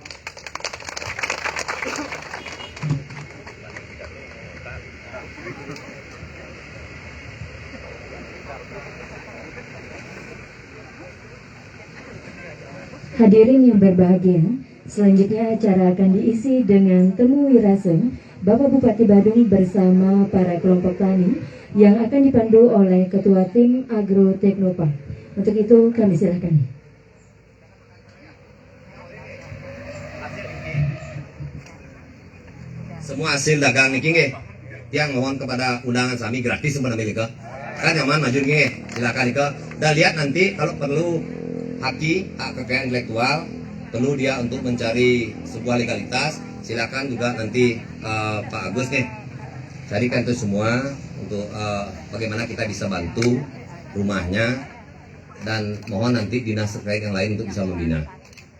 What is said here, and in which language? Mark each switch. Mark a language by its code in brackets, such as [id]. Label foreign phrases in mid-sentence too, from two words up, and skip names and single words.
[id] Hadirin yang berbahagia, selanjutnya acara akan diisi dengan temu wirase Bapak Bupati Badung bersama para kelompok tani yang akan dipandu oleh Ketua Tim Agro Teknopark. Untuk itu kami silakan. Semua hasil dagang [ban] niki nggih. [id] Yang mohon kepada undangan sami gratis sebenarnya Mika. Kan nyaman maju nggih. Silakan Mika. Dan lihat nanti kalau perlu hak kekayaan intelektual, perlu dia untuk mencari sebuah legalitas, silakan juga nanti Pak Agus nih carikan itu semua untuk bagaimana kita bisa bantu rumahnya dan mohon nanti dinas terkait yang lain untuk bisa membina.